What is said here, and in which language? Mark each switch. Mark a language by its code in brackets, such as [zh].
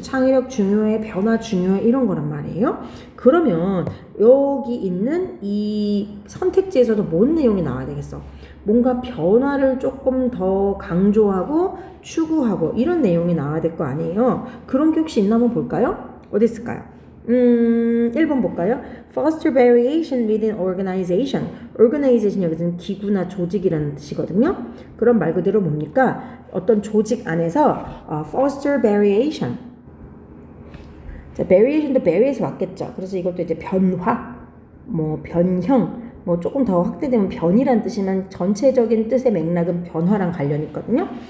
[ko] 창의력 중요해, 변화 중요해, 이런 거란 말이에요. 그러면 여기 있는 이 선택지에서도 뭔 내용이 나와야 되겠어? 뭔가 변화를 조금 더 강조하고 추구하고 이런 내용이 나와야 될 거 아니에요. 그런 게 혹시 있나 한번 볼까요? 어디 있을까요? 1번 볼까요? [en] Foster variation within organization. [ko] organization 여기서는 기구나 조직이라는 뜻이거든요. 그럼 말 그대로 뭡니까? 어떤 조직 안에서 [en] foster variation. [ko] 자, variation도 vary에서 왔겠죠. 그래서 이것도 이제 변화, 뭐 변형, 뭐 조금 더 확대되면 변이란 뜻이면 전체적인 뜻의 맥락은 변화랑 관련이 있거든요.